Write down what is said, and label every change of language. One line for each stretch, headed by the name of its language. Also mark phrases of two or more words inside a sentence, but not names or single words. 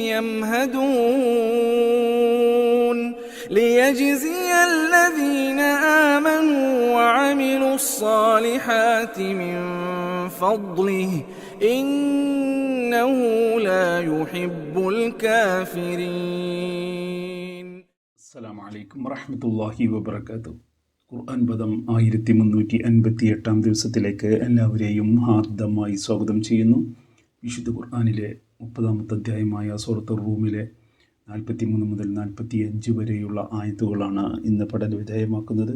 Arabic: يمهدون ليجزي الذين آمنوا وعملوا الصالحات من فضله إنه لا يحب الكافرين. السلام عليكم ورحمة الله وبركاته.
Malayalam: ഖുർആൻ പദം 1358 ദിവസത്തിലേക്ക് എല്ലാവരെയും ഹാർദമായി സ്വാഗതം ചെയ്യുന്നു. വിശുദ്ധ ഖുർആനിലെ 30-ാമത്തെ അധ്യായമായ സൂറത്തുർ റൂമിലെ 43 മുതൽ 45 വരെയുള്ള ആയത്തുകളാണ് ഇന്ന് പഠന വിധേയമാക്കുന്നത്.